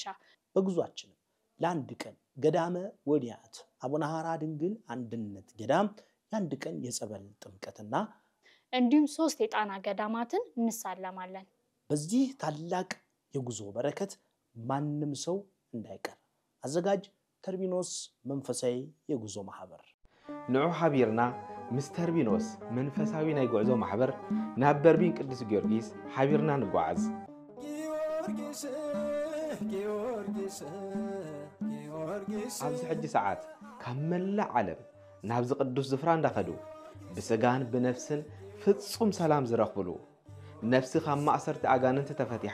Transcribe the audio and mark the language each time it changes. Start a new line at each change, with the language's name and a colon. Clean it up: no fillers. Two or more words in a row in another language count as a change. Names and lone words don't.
Amharic: በጉዟችን ለአንድ ቀን ገዳመ ወዲያት አቡነ ሐራ ድንግል አንድነት ገዳም የአንድ ቀን የጸበል ጥምቀትና እንዲሁም 3 የጣና ገዳማትን እንሳለማለን። በዚህ ታላቅ የጉዞ በረከት ማንም ሰው እንዳይቀር አዘጋጅ ተርቢኖስ መንፈሳዊ የጉዞ ማህበር
Tigrinya: ንዑ ሓቢርና ምስ ተርቢኖስ መንፈሳዊ ናይ ጉዕዞ ማሕበር ናብ በርቢን ቅዱስ ጊዮርጊስ ሓቢርና ንጓዓዝ። ጊዮርጊስ ጊዮርጊስ ጊዮርጊስ ኣብዚ ሕጂ ሰዓት ካብ መላእ ዓለም ናብዚ ቅዱስ ዝፍራ እንዳኸዱ ብስጋን ብነፍስን ፍጹም ሰላም ዝረኽብሉ ነፍሲ ካብ ማእሰርቲ ኣጋንንቲ ተፈቲሓ